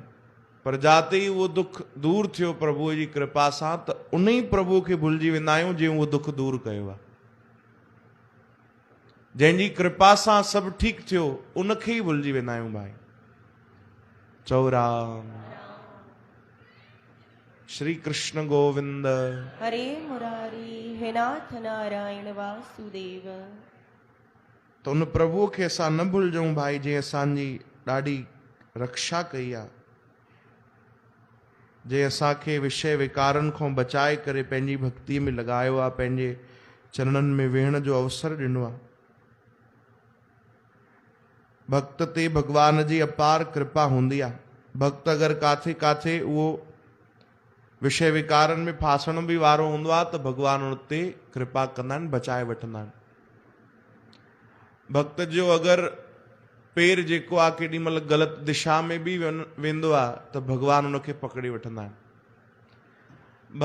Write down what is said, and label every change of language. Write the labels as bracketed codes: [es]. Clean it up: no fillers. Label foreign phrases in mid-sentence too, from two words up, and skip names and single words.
[sd] पर जाते ई उहो दुख दूर थियो प्रभुअ जी कृपा सां, त उन ई प्रभुअ खे भुलिजी वेंदा आहियूं जंहिं उहो दुख दूर कयो आहे। जंहिंजी कृपा सां सभु ठीकु थियो उनखे ई भुलिजी वेंदा आहियूं भाई। चओ राम। श्री कृष्ण गोविंद हरे मुरारी हे नाथ नारायण वासुदेव। तो उन प्रभुअ खे असां न भुलिजूं भाई, जंहिं असांजी ॾाढी रक्षा कई आहे, जंहिं असांखे विषय विकारनि खां बचाए करे पंहिंजी भक्तीअ में लॻायो आहे, पंहिंजे चरणनि में वेहण जो अवसर ॾिनो आहे। भक्त ते भगवान जी अपार कृपा हूंदी आहे। भक्त अगरि काथे काथे उहो विषय विकारनि में फासण बि वारो हूंदो आहे त भगवान उन ते कृपा कंदा आहिनि, बचाए वठंदा आहिनि। भक्त जो अगरि पेर जेको आहे केॾी महिल ग़लति दिशा में बि वेंदो आहे त भगवान उनखे पकड़े वठंदा आहिनि।